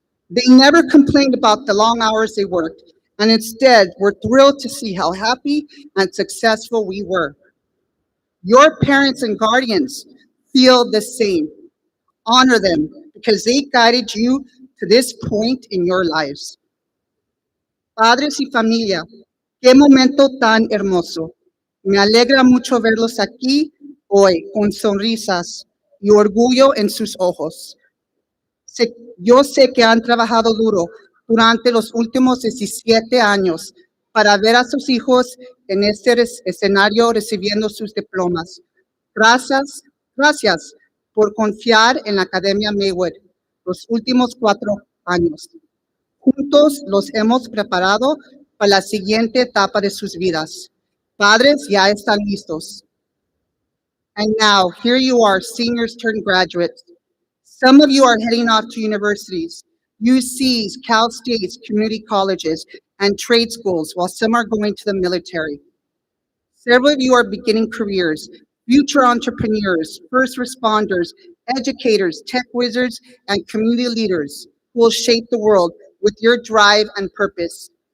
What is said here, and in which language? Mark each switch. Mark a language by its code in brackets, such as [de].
[en] They never complained about the long hours they worked, and instead were thrilled to see how happy and successful we were. Your parents and guardians feel the same. Honor them because they guided you to this point in your lives. [es] Padres y familia, qué momento tan hermoso. Me alegra mucho verlos aquí hoy con sonrisas y orgullo en sus ojos. Yo sé que han trabajado duro durante los últimos 17 años para ver a sus hijos en este escenario recibiendo sus diplomas. Gracias, gracias por confiar en la Academia Maywood los últimos 4 años. Juntos los hemos preparado para la siguiente etapa de sus vidas. Padres ya están listos. [en] And now, here you are, seniors turned graduates. Some of you are heading off to universities, UCs, Cal States, community colleges, and trade schools, while some are going to the military. Several of you are beginning careers, future entrepreneurs, first responders, educators, tech wizards, and community leaders who will shape the world with your drive and purpose.